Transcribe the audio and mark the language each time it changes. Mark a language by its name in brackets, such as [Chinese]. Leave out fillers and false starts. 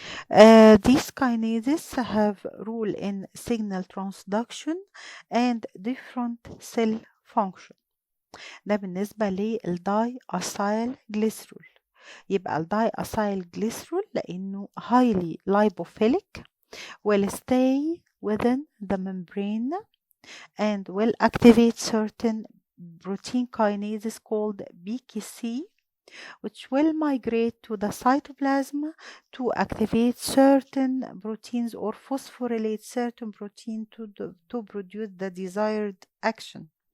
[English] These kinases have role in signal transduction and different cell function. [Arabic] ده بالنسبة للدايأسايلجليسرول. يبقى الدايأسايلجليسرول لأنه [English] highly lipophilic will stay within the membrane and will activate certain protein kinases called BKC, which will migrate to the cytoplasm to activate certain proteins or phosphorylate certain protein to produce the desired action.